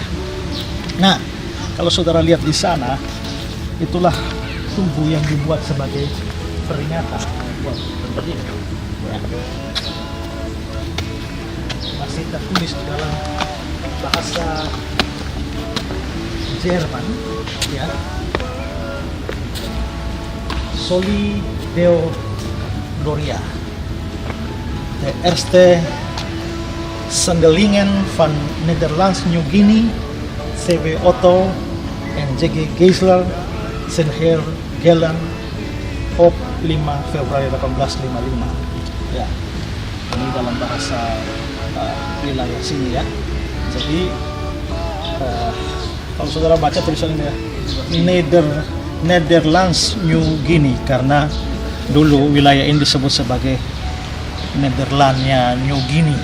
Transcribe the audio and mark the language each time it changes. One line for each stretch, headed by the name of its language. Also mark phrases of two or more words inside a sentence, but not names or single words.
Indonesian: Nah, kalau saudara lihat di sana, itulah tugu yang dibuat sebagai peringatan buat berdiri. Ya. Masih tertulis di dalam bahasa Jerman, ya.
Latin: Soli Deo Gloria.
Dutch: De Erste Sendelingen van Nederlands New Guinea, C.W. Otto en J.G. Geisler zijn hergelen op 5 Februari 1855.
Indonesian: Ya, ini dalam bahasa wilayah sini ya. Jadi kalau saudara baca tulisannya Nederlands New Guinea, karena dulu wilayah ini disebut sebagai Nederlandnya New Guinea.